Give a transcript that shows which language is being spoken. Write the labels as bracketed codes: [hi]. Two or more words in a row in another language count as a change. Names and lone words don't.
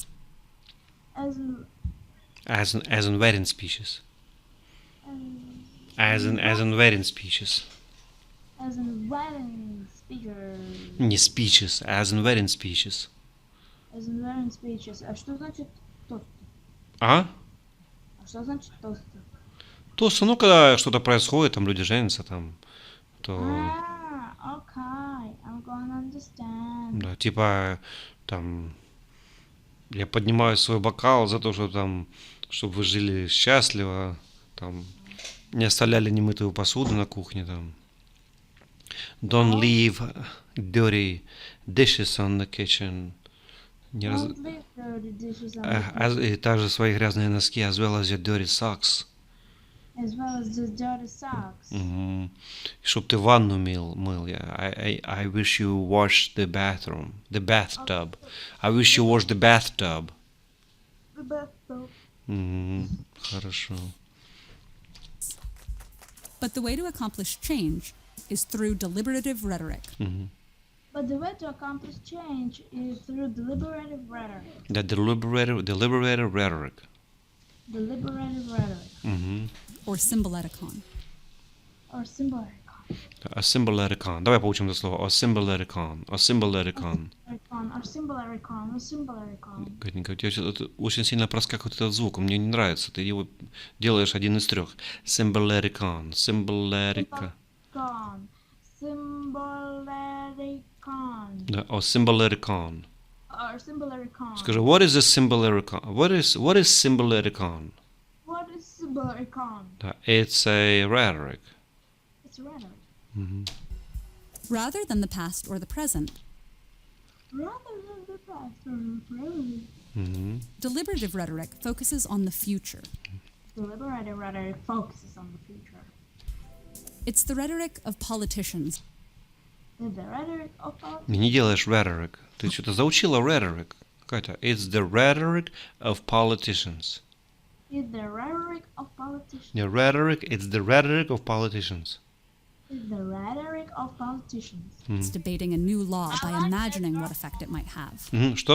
[en] As in, As in wedding speeches. as As in wedding speeches. wedding speakers. Не speeches, as in wedding speeches. As in wedding speeches. [ru] А что значит тост? А? А что значит тост? То, ну, когда что-то происходит, там люди женятся, там, то, [en] Okay, I'm gonna understand. [ru] да, типа, там, я поднимаю свой бокал за то, что там, чтобы вы жили счастливо, там не оставляли немытую посуду на кухне, там. [en] Don't leave dirty dishes on the kitchen. [ru] Не раз- [en] Don't leave dirty dishes on the kitchen, [ru] И также свои грязные носки, [en] as well as your dirty socks. as well as the dirty socks. Чтоб ты ванну мыл. I wish you washed the bathtub. I wish you washed the bathtub. The bathtub. [ru] Хорошо. [en] But the way to accomplish change is through deliberative rhetoric. But the way to accomplish change is through deliberative rhetoric. The deliberative rhetoric. Deliberative rhetoric. Or symboleticon. Or symbolicon. A symboleticon. [ru] Давай поучим это слово. [en] A symboleticon. A symboleticon. Or symbolicon. Or symbolicon. [ru] Катенька, у тебя что-то очень сильно проскакивает этот звук. Мне не нравится. Ты его делаешь один из трех. [en] Symboleticon. Symboletica. Symbolicon. [ru] Да, о, [en] symboleticon. Or symbolicon. [ru] Скажи, [en] what is a symboleticon? What is symboleticon? What is symbolicon? Да, it's a rhetoric. It's rhetoric. Rather than the past or the present, Rather than the past or the present. deliberative rhetoric focuses on the future. Deliberative rhetoric focuses on the future. It's the rhetoric of politicians. The rhetoric of politics. [ru] Не делаешь [en] rhetoric. [ru] Ты что-то заучила [en] rhetoric. Катя, it's the rhetoric of politicians. Is the rhetoric of politicians. The rhetoric, it's the rhetoric of politicians. Is the rhetoric of politicians. It's debating a new law by imagining what effect it might have. [ru] Что?